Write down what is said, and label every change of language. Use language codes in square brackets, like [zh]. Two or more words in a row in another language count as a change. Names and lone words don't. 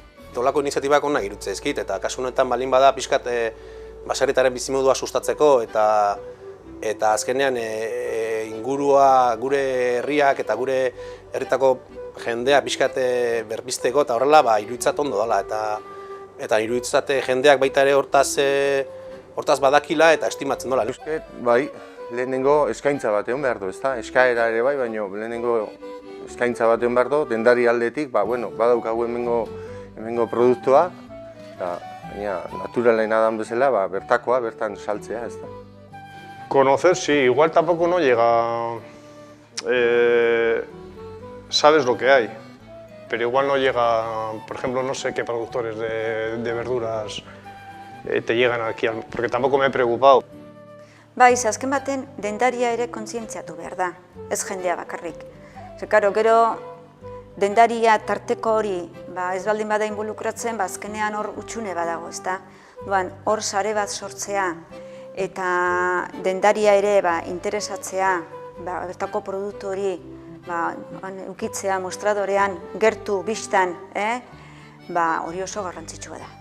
[eu] Dolako iniziatibak onak irutze ezkit, eta kasu honetan balin bada pixkat baserritarren bizimodua sustatzeko eta azkenean ingurua gure herriak eta gure herritako jendea pixkat berbizteko eta horrela iruditzat ondo dela eta iruditzat jendeak baita ere hortaz badakila eta estimatzen dola. Bai, lehenengo eskaintza bat egon behar du, ezta? Eskaera ere bai, baina lehenengo eskaintza bat egon behar du, dendari aldetik, badaukagu hemengo produktua, baina naturalena dan bezala, bertakoa, bertan saltzea, ezta? [es] Conocer, sí, igual tampoco no llega, sabes lo que hay, pero igual no llega, por ejemplo, no sé qué productores de verduras te llegan aquí, porque tampoco me he preocupado. [eu] Azken baten, dendaria ere kontzientziatu behar da, ez jendea bakarrik. Gero, dendaria tarteko hori ez baldin bada involukratzen, azkenean hor utxune badago, ezta? Hor sare bat sortzea eta dendaria ere interesatzea, bertako produktu hori ukitzea mostradorean, gertu, bistan, hori oso garrantzitsua da.